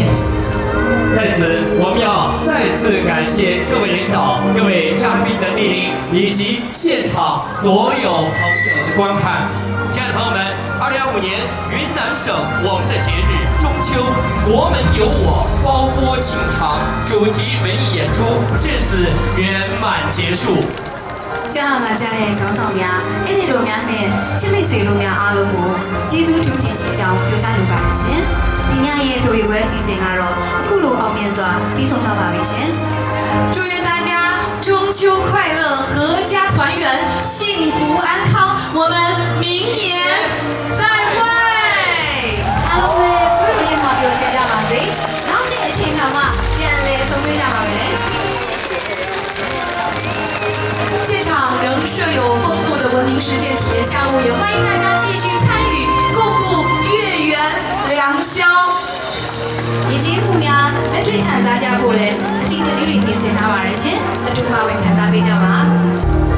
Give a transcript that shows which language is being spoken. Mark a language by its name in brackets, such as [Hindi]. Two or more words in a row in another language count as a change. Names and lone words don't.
[Chinese] 在此，我们要再次感谢各位领导、各位嘉宾的莅临，以及现场所有朋友的观看。亲爱的朋友们，2025年云南省我们的节日中秋，国门有我，包播情长主题文艺演出至此圆满结束。 [Burmese] ကြားလာကြတဲ့ခေါင်းဆောင်များအဲ့ဒီလိုများနဲ့ချစ်မိတ်ဆွေတို့များအားလုံးကိုကျေးဇူးထူးတင်ရှိကြောင်းပြောကြားလိုပါတယ်ရှင်။ဒီညရဲ့ဖြိုရပွဲအစီအစဉ်ကတော့အခုလိုအောင်မြင်စွာပြီးဆုံးသွားပါပြီရှင်။ [Chinese] 祝愿大家中秋快乐，阖家团圆，幸福安康。我们明年再会。 [Burmese] အားလုံးပဲဘယ်လိုမှပြောရှင်းကြပါစေ။နောက်နေ့အချိန်ခါမှပြန်လည်ဆုံတွေ့ကြပါမယ်။ [Chinese] 现场仍设有丰富的文明实践体验项目，也欢迎大家继续参与，共度月圆良宵。 [Burmese] ဒီကျေးမှုများလက်တွေ့ခံစားကြဖို့လည်းအစီအစဉ်လေးတွေပြင်ဆင်ထားပါတယ်ရှင်။အတူပါဝင်ခံစားပေးကြပါ